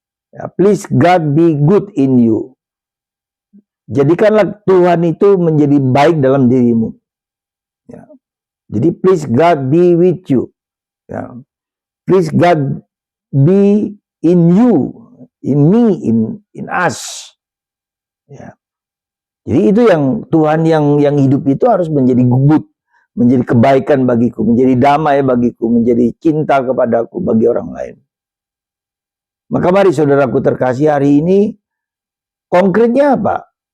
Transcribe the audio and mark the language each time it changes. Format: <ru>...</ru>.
<en>Ya, please God be good in you.</en> <id>Jadikanlah Tuhan itu menjadi baik dalam dirimu. Ya.</id> <en>Jadi please God be with you. Ya. Please God be in you, in me, in us.</en> <id>Ya. Jadi itu yang Tuhan yang hidup itu harus menjadi good, menjadi kebaikan bagiku, menjadi damai bagiku, menjadi cinta kepadaku bagi orang lain. Maka mari saudaraku terkasih, hari ini konkretnya apa?</id>